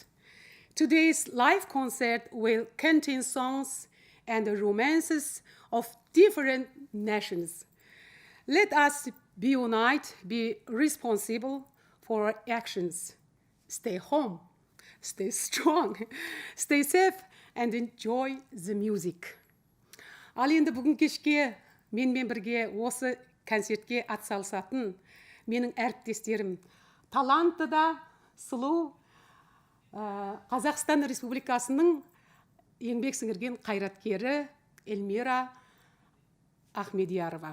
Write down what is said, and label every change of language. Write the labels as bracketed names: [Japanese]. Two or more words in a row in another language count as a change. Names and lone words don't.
[English] Today's live concert will contain songs and romances of different nations. Let us be united, be responsible for our actions. Stay home, stay strong, stay safe, and enjoy the music. [Kazakh] Ал енді бүгін кешке менімен бірге осы концертке атсалысатын менің әріптестерім, талантты да сұлу Қазақстан Республикасының еңбек сіңірген қайраткері Эльмира Ахмедиярова.